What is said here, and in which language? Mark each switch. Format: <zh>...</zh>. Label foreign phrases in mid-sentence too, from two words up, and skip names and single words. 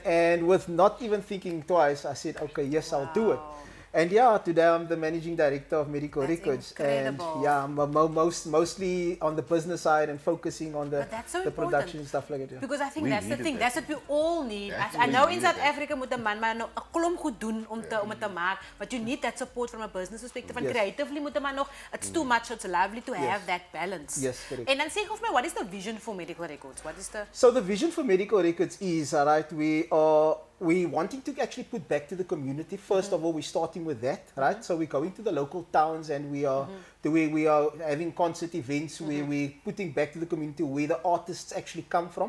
<en>And with not even thinking twice, I said, okay, yes, I'll do it. And today I'm the managing director of Medical That's Records, incredible. and I'm mostly on the business side and focusing on the But that's so production important. and stuff like that. Yeah. Because I think We that's the needed thing. that. That's what we all need. That's I know we in needed South that.</en> <af>Africa moet 'n man maar nou 'n klomp goed doen om het te maak,</af> <en>but you need that support from a business perspective. And Yes.</en> <af>creatively moet 'n man nog,</af> <en>it's too much, it's lovely to have that balance. Yes, correct.</en> <af>En dan sê of my,</af> <en>what is the vision for Medical Records? What is the So the vision for Medical Records is, right, we wanting to actually put back to the community. First of all, we're starting with that, right? So we're going to the local towns and we are having concert events where we're putting back to the community where the artists actually come from,</en>